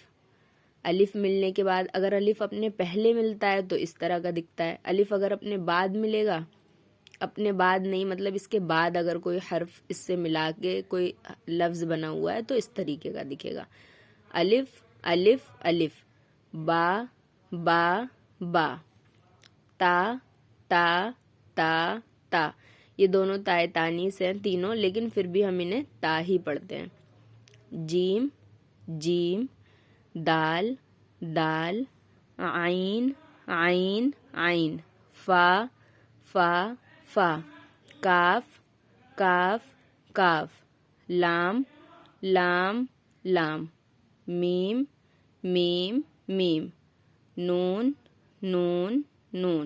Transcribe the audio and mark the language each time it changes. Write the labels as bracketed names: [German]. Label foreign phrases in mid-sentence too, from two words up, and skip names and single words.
[Urdu] الف ملنے کے بعد اگر الف اپنے پہلے ملتا ہے تو اس طرح کا دکھتا ہے۔ الف اگر اپنے بعد ملے گا، اپنے بعد نہیں مطلب اس کے بعد اگر کوئی حرف اس سے ملا کے کوئی لفظ بنا ہوا ہے تو اس طریقے کا دکھے گا۔ الف، الف، الف، با، با، با، تا، تا، تا، تا۔ یہ دونوں تائے تانیث ہیں تینوں، لیکن پھر بھی ہم انہیں تا ہی پڑھتے ہیں۔ جیم، جیم، دال، دال، عین، عین، عین، فا، فا، فا، کاف، کاف، کاف، لام، لام، لام، میم، میم، میم، نون، نون، نون۔